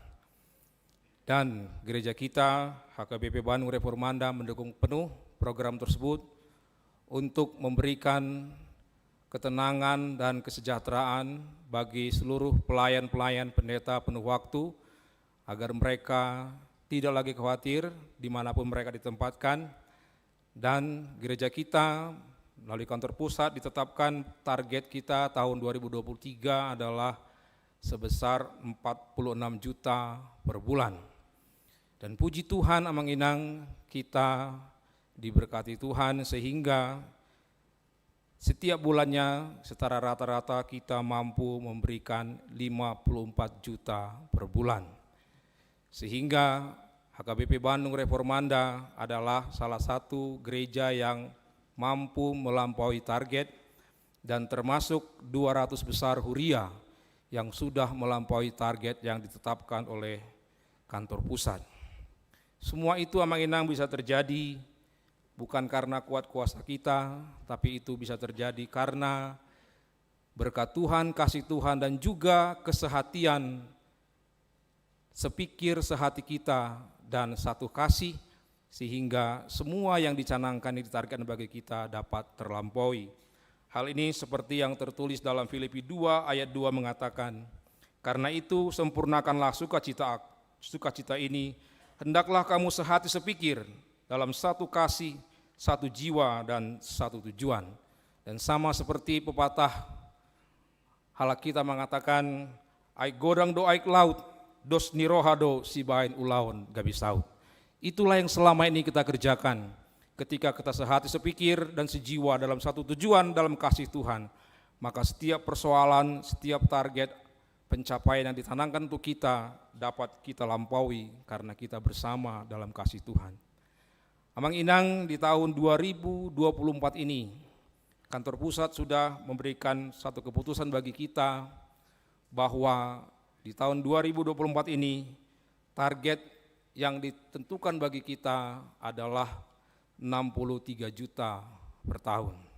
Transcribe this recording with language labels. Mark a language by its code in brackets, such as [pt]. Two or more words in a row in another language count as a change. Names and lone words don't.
[id] dan gereja kita HKBP Bandung Reformanda mendukung penuh program tersebut untuk memberikan ketenangan dan kesejahteraan bagi seluruh pelayan-pelayan pendeta penuh waktu, agar mereka tidak lagi khawatir dimanapun mereka ditempatkan. Dan gereja kita melalui kantor pusat ditetapkan target kita tahun 2023 adalah sebesar 46 juta per bulan. Dan puji Tuhan [bbc] amang inang, [id] kita diberkati Tuhan sehingga setiap bulannya secara rata-rata kita mampu memberikan 54 juta per bulan. Sehingga HKBP Bandung Reformanda adalah salah satu gereja yang mampu melampaui target, dan termasuk 200 besar huria yang sudah melampaui target yang ditetapkan oleh kantor pusat. Semua itu [bbc] amang inang [id] bisa terjadi bukan karena kuat kuasa kita, tapi itu bisa terjadi karena berkat Tuhan, kasih Tuhan, dan juga kesehatian sepikir sehati kita dan satu kasih, sehingga semua yang dicanangkan yang ditargetkan bagi kita dapat terlampaui. Hal ini seperti yang tertulis dalam Filipi 2 ayat 2 mengatakan, karena itu sempurnakanlah sukacita ini, hendaklah kamu sehati sepikir dalam satu kasih, satu jiwa, dan satu tujuan. Dan sama seperti pepatah halak kita mengatakan, [bbc] ai godang do aik laut, dos nirohado si bain ulaun gabisaut. [id] Itulah yang selama ini kita kerjakan ketika kita sehati sepikir dan sejiwa dalam satu tujuan dalam kasih Tuhan. Maka setiap persoalan, setiap target pencapaian yang ditanamkan untuk kita dapat kita lampaui karena kita bersama dalam kasih Tuhan. [bbc] Amang inang, [id] di tahun 2024 ini kantor pusat sudah memberikan satu keputusan bagi kita bahwa di tahun 2024 ini target yang ditentukan bagi kita adalah 63 juta per tahun.